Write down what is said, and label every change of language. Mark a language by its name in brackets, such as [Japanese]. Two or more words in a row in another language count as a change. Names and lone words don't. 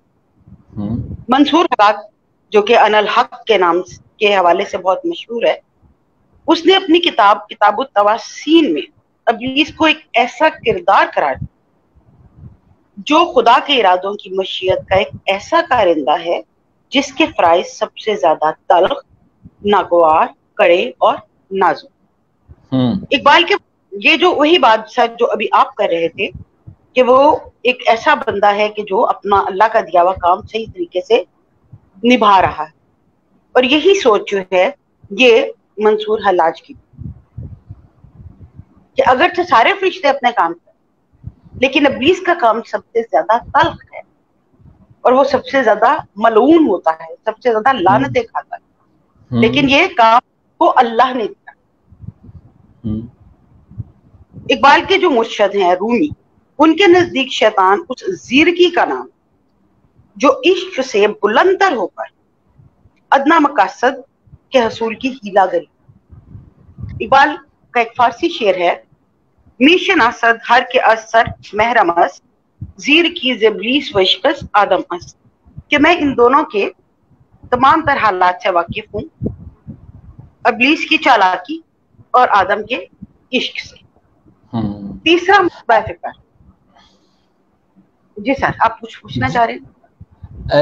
[Urdu] منصور حلاج جو کہ [Arabic] انا الحق [Urdu] کے نام کے حوالے سے بہت مشہور ہے، اس نے اپنی کتاب الطواسین میں ابلیس کو ایک ایسا کردار قرار دیا جو خدا کے ارادوں کی مشیت کا ایک ایسا کارندہ ہے جس کے فرائض سب سے زیادہ تلخ، ناگوار، کڑے اور نازک. اقبال کے یہ جو وہی بات سر جو ابھی آپ کر رہے تھے کہ وہ ایک ایسا بندہ ہے کہ جو اپنا اللہ کا دیا ہوا کام صحیح طریقے سے نبھا رہا ہے، اور یہی سوچ جو ہے یہ منصور حلاج کی کہ اگرچہ سارے فرشتے اپنے کام کریں لیکن ابلیس کا کام سب سے زیادہ تلخ ہے اور وہ سب سے زیادہ ملعون ہوتا ہے، سب سے زیادہ لعنتیں کھاتا ہے، لیکن یہ کام کو اللہ نے دیا۔ اقبال کے جو مرشد ہیں رومی، ان کے نزدیک شیطان اس زیرکی کا نام جو عشق سے بلند تر ہو کر ادنا مقاصد کے حصول کی ہیلا گری۔ اقبال کا ایک فارسی شعر ہے، [Persian] می شناسد ہر کے اثر محرم است، زیر کی ابلیس و عشق آدم است، [Urdu] کہ میں ان دونوں کے تمام تر حالات سے واقف ہوں، ابلیس کی چالاکی اور آدم کے عشق سے۔ تیسرا مکتبہ فکر، جی سر آپ کچھ پوچھنا چاہ رہے ہیں؟